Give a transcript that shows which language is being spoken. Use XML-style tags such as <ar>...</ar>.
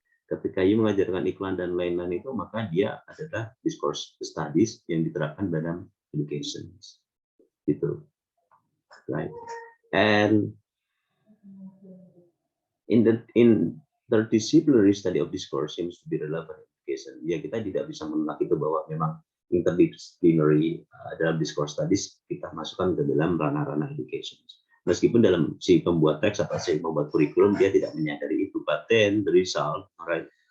<id>Ketika you mengajarkan iklan dan lain-lain itu, maka dia adalah discourse studies yang diterapkan dalam education, gitu, right?</id> <en>And in the interdisciplinary study of discourse seems to be relevant education.</en> <id>Ya kita tidak bisa menolak itu bahwa memang interdisciplinary dalam discourse studies kita masukkan ke dalam ranah-ranah education. Meskipun dalam si pembuat teks atau si pembuat kurikulum dia tidak menyadari itu,</id> <en>but then the result, right?</en>